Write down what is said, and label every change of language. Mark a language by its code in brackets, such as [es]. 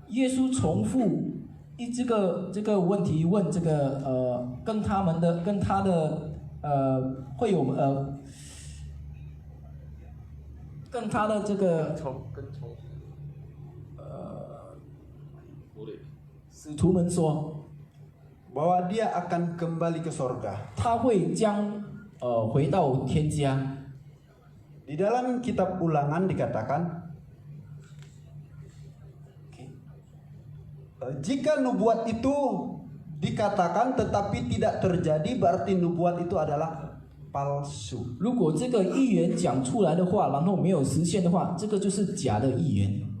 [zh] 耶稣重复这个问题问这个跟他的会有跟他的这个使徒们说， [id] bahwa dia akan kembali ke sorga. [zh] 他会将回到天家。 [id] Di dalam kitab Ulangan dikatakan, jika nubuat itu dikatakan tetapi tidak terjadi, berarti nubuat itu adalah palsu. [zh] 如果这个预言讲出来的话，然后没有实现的话，这个就是假的预言。